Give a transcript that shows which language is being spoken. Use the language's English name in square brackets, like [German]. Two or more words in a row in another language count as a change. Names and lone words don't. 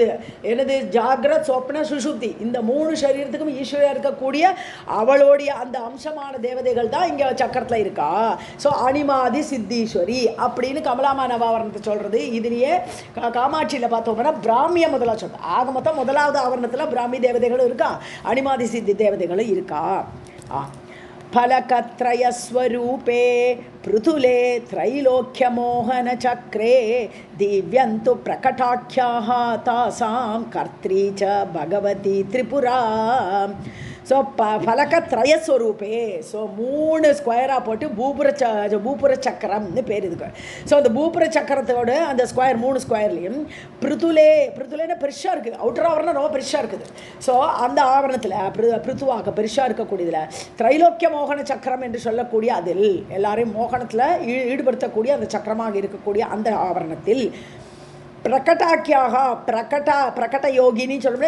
[Tamil] எனது [Sanskrit] जाग्रत् स्वप्न सुषुप्ति [Tamil] இந்த 3 சரீரத்துக்கும் ஈஸ்வரியாக இருக்கக்கூடிய அவளுடைய அந்த அம்சமான தேவதைகள் தான் இங்கே சக்கரத்தில் இருக்கா. ஸோ அணிமாதி சித்தீஸ்வரி அப்படின்னு கமலாமா நவாவரணத்தை சொல்கிறது. இதுலேயே காமாட்சியில் பார்த்தோம்னா பிராமிய முதலாக சொல்கிறேன். ஆக மொத்தம் முதலாவது ஆவரணத்தில் பிராமி தேவதைகளும் இருக்கா, அணிமாதி சித்தி தேவதைகளும் இருக்கா. [Sanskrit] फलकत्रयस्वरूपे पृथुले त्रैलोक्यमोहनचक्रे दिव्यन्तु प्रकटाख्याः तासां कर्त्री च भगवती त्रिपुरा. [Tamil] ஸோ ஃபலகத்ரயஸ்வரூபே, ஸோ 3 ஸ்கொயராக போட்டு பூபுர சக்கரம்னு பேர் இதுக்கு. ஸோ அந்த பூபுர சக்கரத்தோட அந்த ஸ்கொயர் 3 ஸ்கொயர்லேயும் பிருத்துலேன்னா பெருசாக இருக்குது, அவுட்டர் ஆவரணம் ரொம்ப பெருசாக இருக்குது. ஸோ அந்த ஆவரணத்தில் பிருத்துவாக பெருசாக இருக்கக்கூடியதில் திரைலோக்கிய மோகன சக்கரம் என்று சொல்லக்கூடிய அதில் எல்லாரையும் மோகனத்தில் ஈடுபடுத்தக்கூடிய அந்த சக்கரமாக இருக்கக்கூடிய அந்த ஆவரணத்தில் பிரகடாக்கியாக பிரகட யோகினி சொல்லணும்.